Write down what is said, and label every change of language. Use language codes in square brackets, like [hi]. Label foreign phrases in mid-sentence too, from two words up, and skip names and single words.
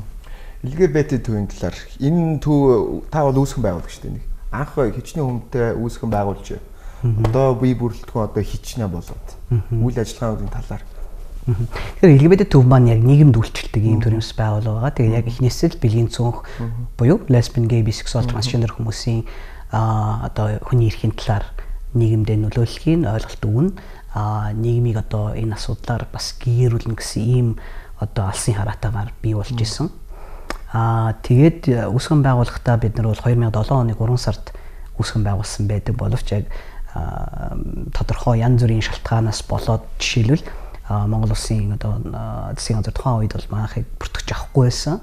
[mn] LGBT төвийн талаар энэ төв та бол үүсгэн байгуулагч шүү дээ. Анх хичнээн хүмтэй үүсгэн байгуулж одоо бие бүрэлдэхүүн одоо хичнээн болоод үйл ажиллагааны талаар Тэгэхээр LGBT төв маань яг нийгэмд үйлчлдэг ийм төрлийн бас байгууллага байгаа. Тэгээ яг эхнээсээ л бэлгийн цөөнх буюу [en] lesbian, gay, bisexual, transgender [mn] хүмүүсийн одоо хүний эрхийн талаар нийгэмдээ нөлөөллөхийн ойлголт өгнө. Нийгмийг одоо энэ асуудлаар бас гээрүүлнэ гэсэн ийм одоо алсын хараатаагаар бий болж исэн. Тэгээд үүсгэн байгуулахдаа бид нар бол 2007 оны 3 сард үүсгэн байгуулсан байдаг боловч яг тодорхой янз бүрийн шалтгаанаас болоод жишээлбэл Монгол Улсын одоо засгийн газар тухайн үед бол манайхыг бүртгэж авахгүй байсан.